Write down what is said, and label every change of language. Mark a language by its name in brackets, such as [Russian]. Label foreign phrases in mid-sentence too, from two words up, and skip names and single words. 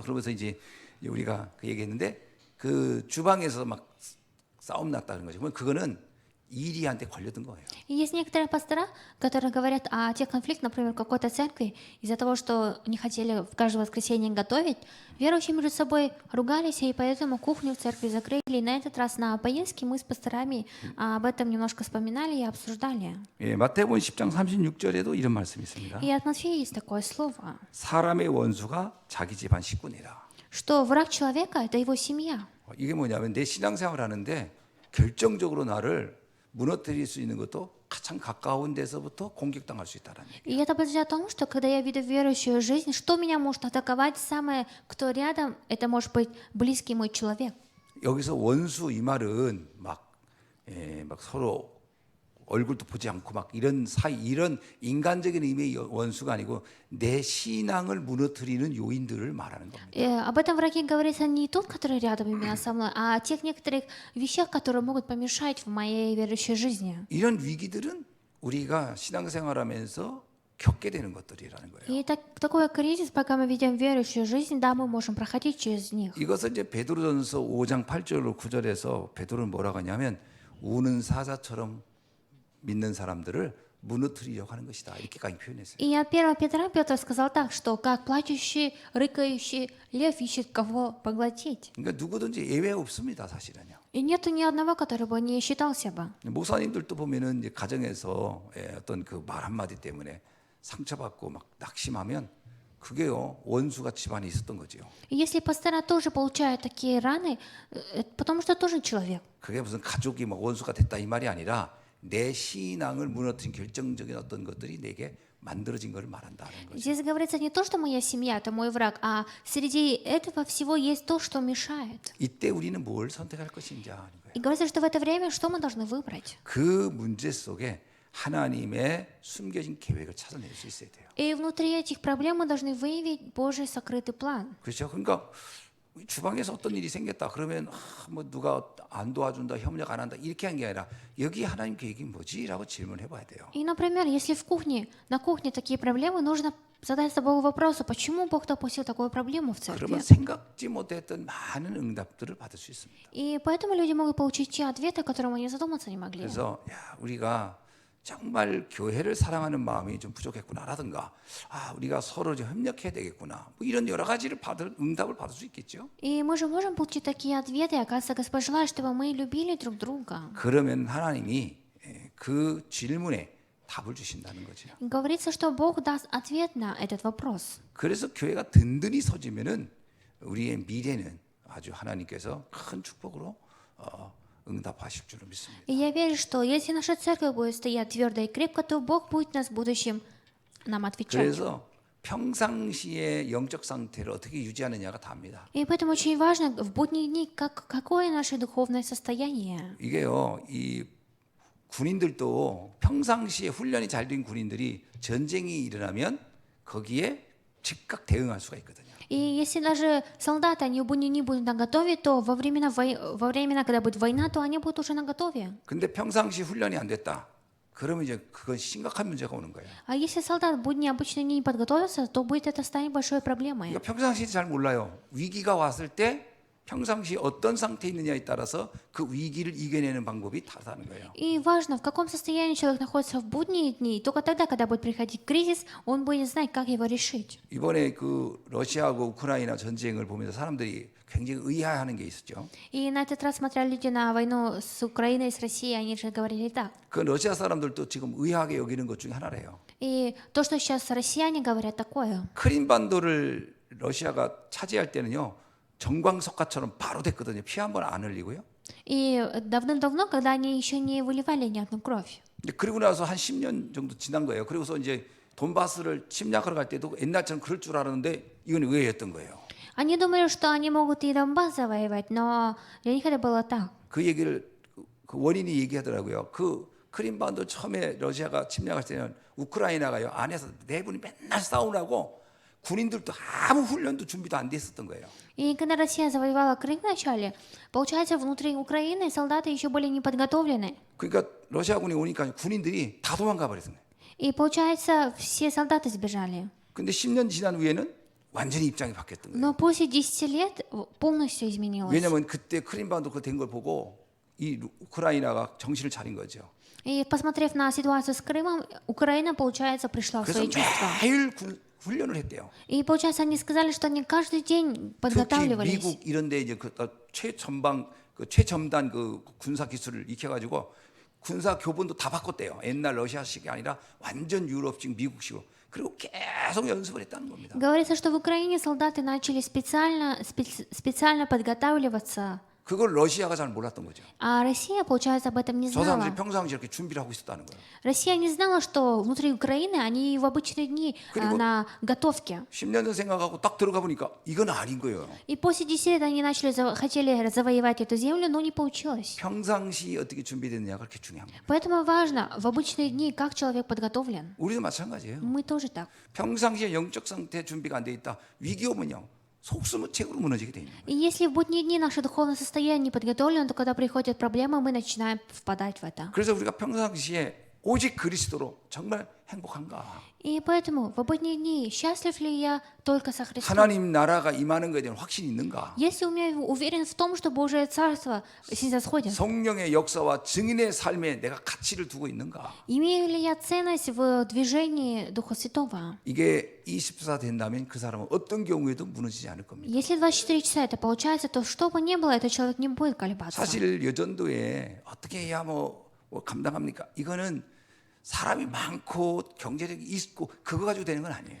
[Korean] 그러면서 이제 우리가 그 얘기했는데 그 주방에서 막 싸움 났다는 거죠. 그러면 그거는 이리한테 걸려든 거예요. [Russian] И есть некоторые пастора, которые говорят о тех конфликтах, например, в какой-то церкви, из-за того, что не хотели в каждое воскресенье готовить, верующие между собой ругались, и поэтому кухню в церкви закрыли. И на этот раз на поездке мы с пасторами об этом немножко вспоминали и обсуждали. [Korean] 예, 마태복음 10장 36절에도 이런 말씀이 있습니다. [Russian] И от Матфея есть такое слово, [Korean] 사람의 원수가 자기 집안 식구니라. [Russian] что враг человека — это его семья. [Korean] 이게 뭐냐면 내 신앙생활 하는데 결정적으로 나를 무너뜨릴 수 있는 것도 가장 가까운 데서부터 공격당할 수 있다는 얘기예요. [Russian] И это говорит о том, что когда я веду верующую жизнь, что меня может атаковать самое, кто рядом, это может быть близкий мой человек. [Korean] 여기서 원수 이 말은 막 서로 얼굴도 보지 않고 막 이런 사이 이런 인간적인 의미의 원수가 아니고 내 신앙을 무너뜨리는 요인들을 말하는 겁니다. [Russian] И об этом враге говорится не тот, который рядом именно со мной, а о тех некоторых вещах, которые могут помешать в моей верующей жизни. [Korean] 이런 위기들은 우리가 신앙생활하면서 겪게 되는 것들이라는 거예요. [Russian] И такой кризис, пока мы ведем верующую жизнь, да, мы можем проходить через них. [Korean] 이것을 이제 베드로전서 5장 8절로 9절에서 베드로는 뭐라고 하냐면 우는 사자처럼 믿는 사람들을 무너뜨리려고 하는 것이다. 이렇게까지 표현했어요. [Russian] И от 1 Петра Петр сказал так, что как плачущий, рыкающий лев ищет кого поглотить. [Korean] 그러니까 누구든지 예외 없습니다, 사실은요. [Russian] И нету ни одного, который бы не считался бы. [Korean] 목사님들도 보면은 이제 가정에서 어떤 그 말 한마디 때문에 상처받고 막 낙심하면 그게요 원수가 집안에 있었던 거지요. [Russian] И если пастора тоже получают такие раны, потому что тоже человек. [Korean] 그게 무슨 가족이 막 원수가 됐다 이 말이 아니라 내 신앙을 무너뜨린 결정적인 어떤 것들이 내게 만들어진 것을 말한다는 거죠. [Russian] Здесь говорится не то, что моя семья — это мой враг, а среди этого всего есть то, что мешает. [Korean] 이때 우리는 뭘 선택할 것인지 하는 거예요. [Russian] И говорится, что в это время что мы должны выбрать? [Korean] 그 문제 속에 하나님의 숨겨진 계획을 찾아낼 수 있어야 돼요. [Russian] И внутри этих проблем мы должны выявить Божий сокрытый план. [Korean] 그렇죠. 그러니까 주방에서 어떤 일이 생겼다 그러면 뭐 누가 안 도와준다, 협력 안 한다 이렇게 한 게 아니라 여기 하나님 계획이 뭐지라고 질문해 봐야 돼요. [Russian] И, например, если на кухне такие проблемы, нужно задать Богу вопросу, почему Бог допустил такую проблему в церкви. [Korean] 그러면 생각지 못했던 많은 응답들을 받을 수 있습니다. [Russian] И поэтому люди могут получить те ответы, о которых они задуматься не могли. [Korean] 그래서 우리가 정말 교회를 사랑하는 마음이 좀 부족했구나라든가 우리가 서로 좀 협력해야 되겠구나 뭐 이런 여러 가지를 응답을 받을 수 있겠죠. [Russian] И мы же можем получить такие ответы, и, оказывается, Господь желает, чтобы мы любили друг друга. [Korean] 그러면 하나님이 그 질문에 답을 주신다는 거죠. [Russian] И говорится, что Бог даст ответ на этот вопрос. [Korean] 그래서 교회가 든든히 서지면은 우리의 미래는 아주 하나님께서 큰 축복으로 응답하실 줄로 믿습니다. [Russian] И я верю, что если наша церковь будет стоять твердо и крепко, то Бог будет нас в будущем нам отвечать. [Korean] 그래서 평상시의 영적 상태를 어떻게 유지하느냐가 답니다. [Russian] И поэтому очень важно в будние дни, какое наше духовное состояние. [Korean] 이게요, 이 군인들도 평상시에 훈련이 잘 된 군인들이 전쟁이 일어나면 거기에 즉각 대응할 수가 있거든요. [Russian] И если даже солдаты, они в будние дни будут наготове, то во времена, когда будет война, то они будут уже наготове. [Korean] 근데 평상시 훈련이 안 됐다. 그러면 이제 그건 심각한 문제가 오는 거예요. [Russian] А если солдат в будни обычно не подготовился, то будет это станет большой проблемой. [Korean] 그러니까 평상시 잘 몰라요. 위기가 왔을 때 평상시 어떤 상태에 있느냐에 따라서 그 위기를 이겨내는 방법이 다르다는 거예요. [Russian] И важно, в каком состоянии человек находится в будние дни. И только тогда, когда будет приходить кризис, он будет знать, как его решить. [Korean] 이번에 그 러시아하고 우크라이나 전쟁을 보면서 사람들이 굉장히 의아해하는 게 있었죠. [Russian] И на этот раз, смотря люди на войну с Украиной, с Россией, они же говорили так. [Korean] 그 러시아 사람들도 지금 의아하게 여기는 것 중에 하나래요. [Russian] И то, что сейчас россияне говорят такое. [Korean] 크림반도를 러시아가 차지할 때는요. 정광석화처럼 바로 됐거든요. 피 한 번 안 흘리고요. [Russian] И давным-давно, когда они еще не выливали ни одну кровь. [Korean] 그리고 나서 한 10년 정도 지난 거예요. 그리고서 이제 돈바스를 침략하러 갈 때도 옛날처럼 그럴 줄 알았는데 이건 의외였던 거예요. [Russian] Они думали, что они могут и Донбасс завоевать, но для них это было так. [Korean] 그 얘기를 그 원인이 얘기하더라고요. 그 크림반도 처음에 러시아가 침략할 때는 우크라이나가요 안에서 내분이 맨날 싸우라고 군인들도 아무 훈련도 준비도 안 돼 있었던 거예요. [Russian] И когда Россия завоевала Крым вначале, получается, внутри Украины солдаты еще были не подготовлены. [Korean] 그러니까 러시아군이 오니까 군인들이 다 도망가 버렸어요. [Russian] И получается, все солдаты сбежали. [Korean] 근데 10년 지난 후에는 완전히 입장이 바뀌었던 거예요. [Russian] Но после 10 лет полностью изменилось. [Korean] 왜냐하면 그때 크림반도 그 된 걸 보고 이 우크라이나가 정신을 차린 거죠. [Russian] И посмотрев на ситуацию с Крымом, Украина, получается, пришла в [Korean] 그래서 [Russian] свои чувства. [Korean] 매일 훈련을 했대요. [Russian] И получается, они сказали, что они каждый день [Korean] 특히 [Russian] подготавливались. [Korean] 미국 이런데 이제 그 최첨단 그 군사 기술을 익혀가지고 군사 교본도 다 바꿨대요. 옛날 러시아식이 아니라 완전 유럽식, 미국식으로. 그리고 계속 연습을 했다는 겁니다. [Russian] Говорится, что в Украине солдаты начали специально подготавливаться [Korean] 그걸 러시아가 잘 몰랐던 거죠. [Russian] А Россия, получается, об этом не [Korean] 저 사람들이 [Russian] знала. [Korean] 평상시 이렇게 준비를 하고 있었다는 거예요. [Russian] Россия не знала, что внутри Украины они в обычные дни [Korean] 그리고- [Russian] на готовке. [Korean] 10년 전 생각하고 딱 들어가 보니까 이건 아닌 거예요. [Russian] И после 10 лет они хотели завоевать эту землю, но не получилось. [Korean] 평상시 어떻게 준비됐느냐가 그렇게 중요한 거예요. [Russian] Поэтому важно в обычные дни, как человек подготовлен. [Korean] 우리도 마찬가지예요. [Russian] Мы тоже так. [Korean] 평상시에 영적 상태 준비가 안 돼 있다. 위기 오면요. 속수무책으로 무너지게 돼 있는 거예요. [Russian] И если в будние дни наше духовное состояние не подготовлено, то когда приходят проблемы, мы начинаем впадать в это. [Korean] 그래서 우리가 평상시에 오직 그리스도로 정말 행복한가? [Russian] И поэтому в будние дни счастлив ли я только со Христом? [Korean] 하나님 나라가 임하는 것에 대한 확신이 있는가? [Russian] Если у меня уверен в том, что Божие Царство снисходит, [Korean] 성령의 역사와 증인의 삶에 내가 가치를 두고 있는가? [Russian] имею ли я ценность в движении Духа Святого? [Korean] 이게 24 된다면 그 사람은 어떤 경우에도 무너지지 않을 겁니다. [Russian] Если 24 часа это получается, то что бы ни было, этот человек не будет колебаться. [Korean] 사실 여전도에 어떻게 해야 뭐 감당합니까? 이거는 사람이 많고 경제력이 있고 그거 가지고 되는 건 아니에요.